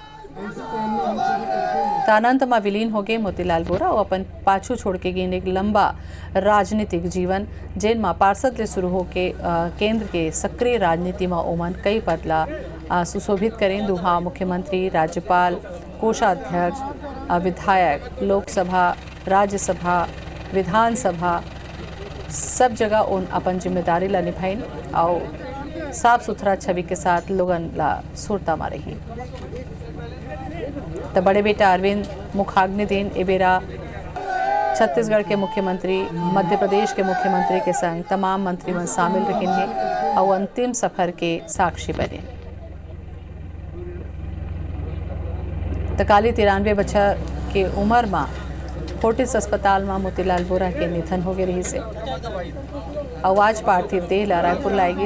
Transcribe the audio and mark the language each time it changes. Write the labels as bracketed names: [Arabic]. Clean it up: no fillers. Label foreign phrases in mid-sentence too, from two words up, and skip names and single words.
[Chhattisgarhi] अनंत में विलीन हो गए मोतीलाल बोरा और अपन पाछू छोड़ के गए एक लंबा राजनीतिक जीवन, जेन में पार्षद ले शुरू होके केंद्र के सक्रिय राजनीति में ओमन कई पद ला सुशोभित करें। दूहा मुख्यमंत्री, राज्यपाल, कोषाध्यक्ष, विधायक, लोकसभा, राज्यसभा, विधानसभा सब जगह उन अपन जिम्मेदारी ला निभाइन और साफ सुथरा छवि के साथ लोगन ला सुरता में रही। तो बड़े बेटा अरविंद मुखाग्नि दिन एबेरा छत्तीसगढ़ के मुख्यमंत्री, मध्य प्रदेश के मुख्यमंत्री के संग तमाम मंत्री मन शामिल रहे हैं और अंतिम सफर के साक्षी बने। तकाली 93 बच्चा के उम्र में फोर्टिस अस्पताल में मोतीलाल बोरा के निधन हो गए रही से। आज पार्थिव देह ला रायपुर लाएगी।